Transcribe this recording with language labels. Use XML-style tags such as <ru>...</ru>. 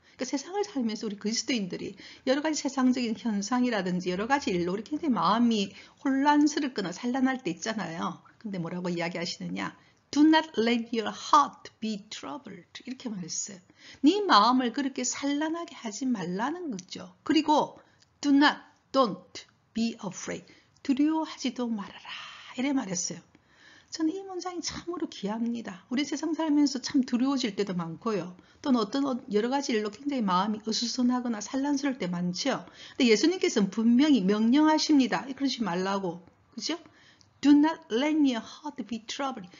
<ko>그러니까 세상을 살면서 우리 그리스도인들이 여러 가지 세상적인 현상이라든지 여러 가지 일로 우리 굉장히 마음이 혼란스럽거나 산란할 때 있잖아요. 근데 뭐라고 이야기하시느냐?</ko> <en>Do not let your heart be troubled.</en> <ko>이렇게 말했어요. 네 마음을 그렇게 산란하게 하지 말라는 거죠. 그리고</ko> <en>do not, don't be afraid.</en> <ko>두려워하지도 말아라. 이래 말했어요. 저는 이 문장이 참으로 귀합니다. 우리 세상 살면서 참 두려워질 때도 많고요. 또는 어떤 여러 가지 일로 굉장히 마음이 어수선하거나 산란스러울 때 많죠. 근데 예수님께서는 분명히 명령하십니다. 그러지 말라고. 그죠?</ko> <en>Do not let your heart be troubled.</en>